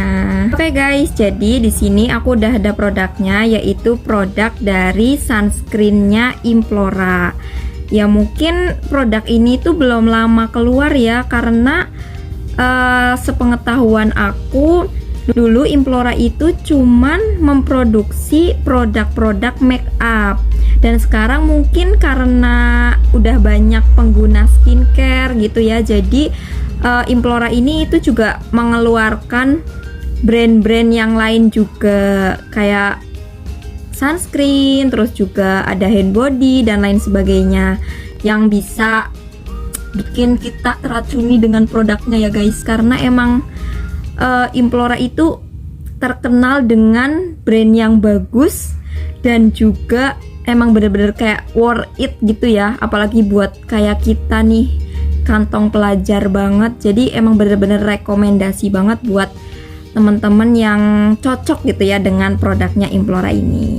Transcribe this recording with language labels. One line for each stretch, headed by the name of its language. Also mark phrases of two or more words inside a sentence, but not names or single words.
Indonesian: Oke guys, jadi di sini aku udah ada produknya, yaitu produk dari sunscreennya Implora. Ya mungkin produk ini tuh belum lama keluar ya, karena sepengetahuan aku dulu Implora itu cuman memproduksi produk-produk
English: make up,
Indonesian: dan sekarang mungkin karena udah banyak pengguna skincare gitu ya, jadi Implora ini itu juga mengeluarkan brand-brand yang lain juga, kayak sunscreen, terus juga ada
English: hand body
Indonesian: dan lain sebagainya yang bisa bikin kita teracuni dengan produknya ya guys, karena emang Implora itu terkenal dengan brand yang bagus dan juga emang bener-bener kayak
English: worth it
Indonesian: gitu ya, apalagi buat kayak kita nih kantong pelajar banget, jadi emang bener-bener rekomendasi banget buat teman-teman yang cocok gitu ya dengan produknya Implora ini.